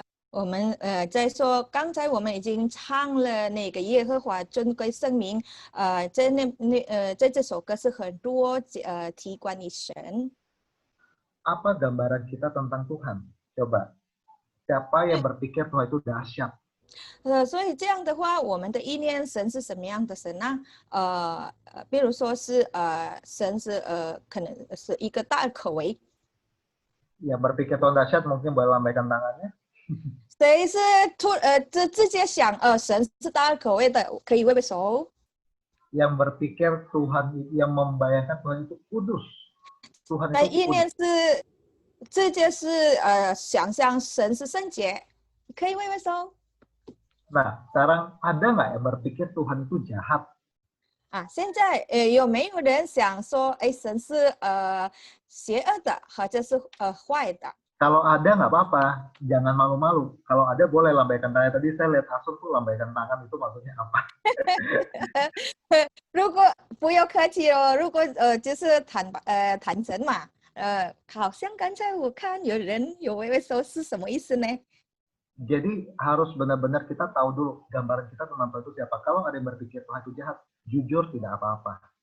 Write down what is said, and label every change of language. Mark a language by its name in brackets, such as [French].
[Chinese] 我们在说，刚才我们已经唱了那个耶和华尊贵圣名，在这首歌是很多提关于神。 [Indonesian] Apa gambaran kita tentang Tuhan? Coba, siapa yang berpikir Tuhan itu dahsyat? [Chinese] 所以这样的话，我们的意念神是什么样的神呢？比如说是神是可能是一个大可为， [Indonesian] Yang berpikir Tuhan dahsyat mungkin boleh lambaikan tangannya. [Chinese] 谁是直接想神是大可为的，可以挥挥手。 [Indonesian] Yang berpikir Tuhan, yang membayangkan Tuhan itu kudus. Tuhan [Chinese] 那 [Indonesian] itu [Chinese] 意 [Indonesian] kudus. [Chinese] 念是直接是想象神是圣洁，可以挥挥手。 [Indonesian] Nah, sekarang ada nggak yang berpikir Tuhan itu jahat? [Chinese] 现在有没有人想说，神是邪恶的，或者是坏的？ [Indonesian] Kalau ada nggak apa-apa, jangan malu-malu. Kalau ada boleh lambaikan tangan. Tadi saya lihat Asun tuh lambaikan tangan, itu maksudnya apa? [Chinese] 如果不要客气哦，如果就是坦诚嘛，好像刚才我看有人有微微手是什么意思呢？ [Indonesian] Jadi harus benar-benar kita tahu dulu gambaran kita tentang Tuhan itu siapa. Kalau ada yang berpikir Tuhan itu jahat, jujur tidak apa-apa.